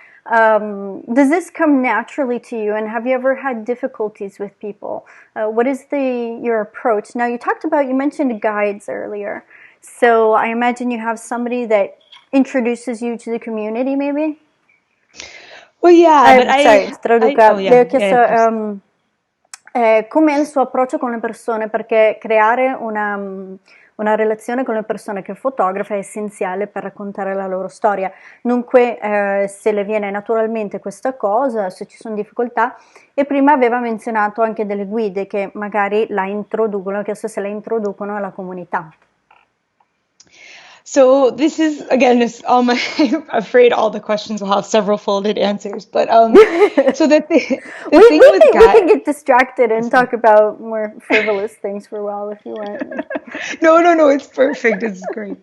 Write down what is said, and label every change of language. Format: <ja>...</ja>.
<en>Does this come naturally to you, and have you ever had difficulties with people? What is your approach? Now you mentioned guides earlier, so I imagine you have somebody that introduces you to the community, maybe? Well, yeah, but</en> <it>le ho chiesto com'è il suo approccio con le persone, perché creare una relazione con le persone che fotografa è essenziale per raccontare la loro storia. Dunque, se le viene naturalmente questa cosa, se ci sono difficoltà, e prima aveva menzionato anche delle guide che magari la introducono, che se la introducono alla comunità.</it> <en>So this is, again, I'm afraid all the questions will have several folded answers, but so the thing with guides, we can get distracted and talk about more frivolous things for a while if you want. No, it's perfect. It's great.</en>